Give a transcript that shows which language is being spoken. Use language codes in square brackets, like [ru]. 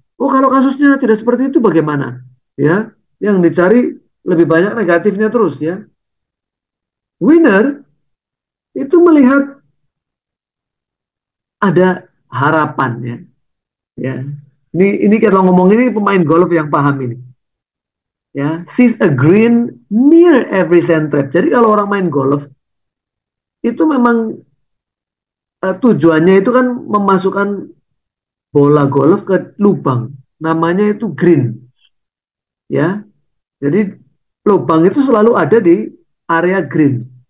[id] Oh kalau kasusnya tidak seperti itu bagaimana? Ya, yang dicari lebih banyak negatifnya terus ya. Winner itu melihat ada harapan ya. Ya. Ini kalau ngomong ini pemain golf yang paham ini. [en] Ya, sees a green near every sand trap. [id] Jadi kalau orang main golf itu memang tujuannya itu kan memasukkan bola golf ke lubang. Namanya itu green. Ya. Jadi lubang itu selalu ada di area green.